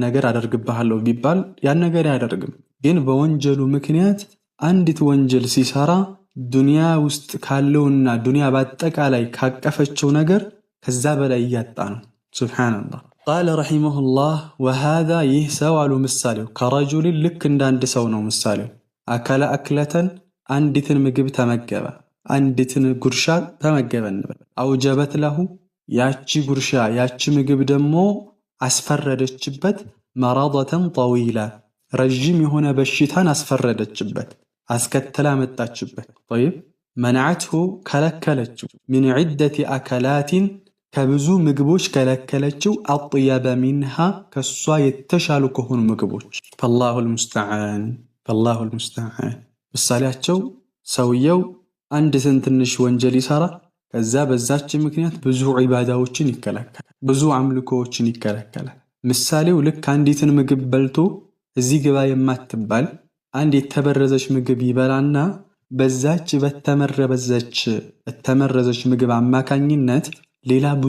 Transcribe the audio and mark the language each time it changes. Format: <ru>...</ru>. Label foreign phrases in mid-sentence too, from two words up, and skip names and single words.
<am>ነገር አደርግብሃለሁ ቢባል ያን ነገር አያደርግም። ግን በወንጀሉ ምክንያት አንዲት ወንጀል ሲሰራ ዱንያ ውስጥ ካለውና ዱንያ በአጠቃላይ ካቀፈችው ነገር ከዛ በላይ እያጣ ነው።</am> <ar>سبحان الله قال رحمه الله وهذا</ar> <am>ይህ ሰው አሉ ምሳሌው ከረጁል ልክ እንዳንድ ሰው ነው ምሳሌው</am> <ar>أكل أكلة</ar> <am>አንዲትን ምግብ ተመገበ አንዲትን ጉርሻ ተመገበ እንበል</am> <ar>أوجبت له</ar> <am>ያቺ ጉርሻ ያቺ ምግብ ደግሞ አስፈረደችበት</am> <ar>مرضا طويلا</ar> <am>ረጅም የሆነ በሽታን አስፈረደችበት አስከተላ መጣችበት</am> <ar>طيب منعته</ar> <am>ከለከለችው</am> <ar>من عدة أكلات</ar> <am>ከብዙ ምግቦች ከለከለችው</am> <ar>أطيب منها</ar> <am>ከሷ የተሻሉ ከሆኑ ምግቦች فالله المستعان ምሳሌያቸው ሰውየው አንድ ትንሽ ወንጀል ይሰራ ከዛ በዛች ምክንያት ብዙ ዒባዳዎችን ይከለከላል ብዙ አምልኮዎችን ይከለከላል። ምሳሌው ልክ አንዲትን ምግብ በልቶ እዚህ ግባ የማትባል አንድ የተበረዘች ምግብ ይበላና በዛች በተመረዘች ምግብ አማካኝነት ሌላ ብዙ</am>